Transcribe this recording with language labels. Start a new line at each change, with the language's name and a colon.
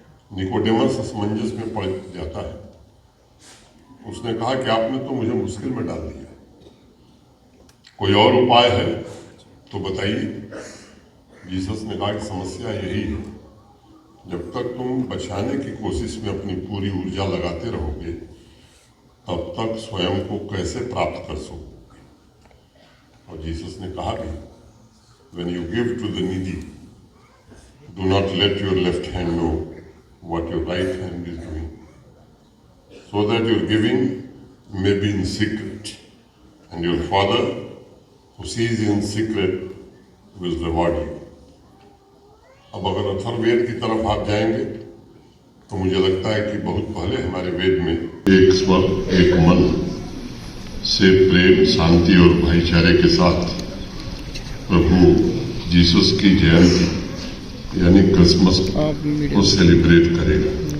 Hindi: Nicodemus असमंजस में पड़ जाता है। उसने कहा कि आपने तो मुझे मुश्किल में डाल दिया, कोई और उपाय है तो बताइए। जीसस ने कहा कि समस्या यही है, जब तक तुम बचाने की कोशिश में अपनी पूरी ऊर्जा लगाते रहोगे तब तक स्वयं को कैसे प्राप्त कर सकोगे। और जीसस ने कहा भी,
English: when you give to the needy, do not let your left hand know what your right hand is doing, so that your giving may be in secret, and your Father who sees in secret will reward you.
Hindi: अब अगर अथर्ववेद की तरफ आप जाएंगे तो मुझे लगता है कि बहुत पहले हमारे वेद में एक स्वर एक मन से प्रेम, शांति और भाईचारे के साथ प्रभु जीसस की जयंती यानी क्रिसमस को सेलिब्रेट करेगा।